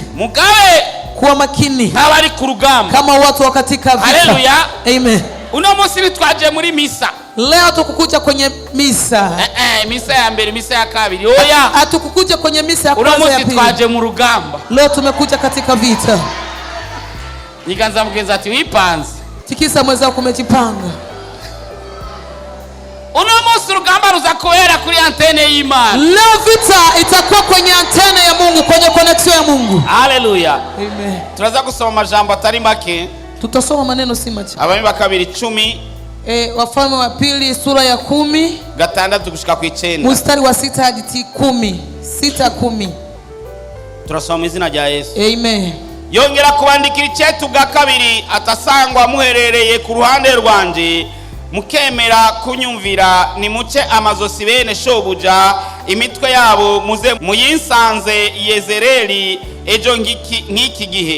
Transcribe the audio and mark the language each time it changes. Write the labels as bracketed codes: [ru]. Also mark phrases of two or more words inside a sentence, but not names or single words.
[rn] mugabe [sw] kuwa makini [rn] nk'abari ku rugamba. [sw] kama watu wa katika vita. [rn] Haleluya. Amen. Uno munsi nitwaje muri misa. [sw] Leo tukukuja kwenye misa. [rn] Misa ya mbere, misa ya kabiri. Oya, [sw] hatukukuja kwenye misa ya [rn] uno [sw] kwanza ya [rn] munsi [sw] pili. [rn] twaje mu rugamba. [sw] Leo tumekuja katika vita. [rn] Niganza mugenzi ati wipanze. [sw] Tikisa mwenzako kumejipanga. [rn] Uno munsi urugamba ruza kubera kuri antene y'Imana. [sw] Leo vita itakuwa kwenye antene ya Mungu, kwenye connection ya Mungu. Haleluya. Amen. [rn] Turaza kusoma majambo atari make. [sw] Tutasoma maneno si machache. [rn] Abami ba kabiri 10. [sw] Wafalme wa pili sura ya 10 [rn] gatandatu gushika ku 9. [sw] mstari wa 6 hadi 10. 6:10. [rn] Turasoma izina rya Yesu. Amen. Yongera kubandikira icyetu bwa kabiri atasangwa muherereye ku ruhande rwanje, mukemera kunyumvira, ni muce amazosi bene shobuja, imitwe yabo muze muyinsanze Yezereli ejo nk'iki gihe.